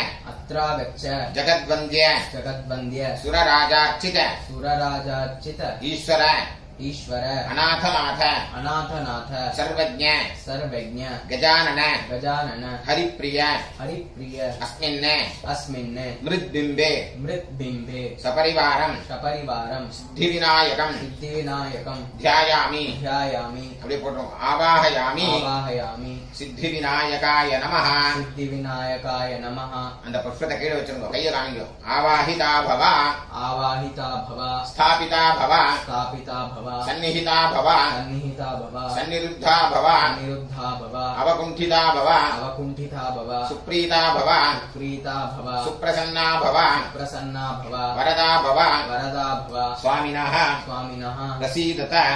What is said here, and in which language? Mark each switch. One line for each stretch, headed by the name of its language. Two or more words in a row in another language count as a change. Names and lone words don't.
Sanskrit: जगद्वन्द्य सुरराजार्चित ईश्वर अनाथनाथ सर्वज्ञ गजानन हरिप्रिय अस्मिन् मृद्बिम्बे सपरिवारं सिद्धिविनायकं ध्यायामि
Tamil: அப்படியே போடுறோம்
Sanskrit: आवाहयामि सिद्धिविनायकाय नमः
Tamil: அந்த புஷ்பத்தை கீழே வச்சிருங்க கையை காமிங்க
Sanskrit: आवाहिता भव स्थापिता भव सन्निहिता भव सन्निरुद्धा भव अवकुण्ठिता भव सुप्रीता भव सुप्रसन्ना भव वरदा भव स्वामिनः प्रसीदत